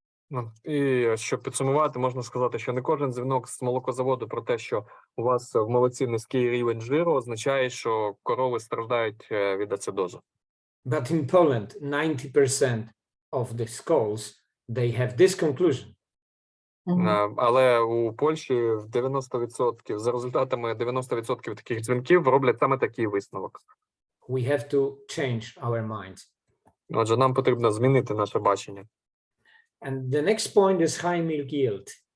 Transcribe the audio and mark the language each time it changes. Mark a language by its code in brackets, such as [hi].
[uk] Ну, і щоб підсумувати, можна сказати, що не кожен дзвінок з молокозаводу про те, що у вас в молоці низький рівень жиру, означає, що корови страждають від ацидозу. [en] But in Poland, 90% of the schools, they have this conclusion. [uk] Але у Польщі в 90%, за результатами 90% таких дзвінків роблять саме такий висновок. [en] We have to change our minds. [uk] Отже, нам потрібно змінити наше бачення. [en] And the next point is high milk yield.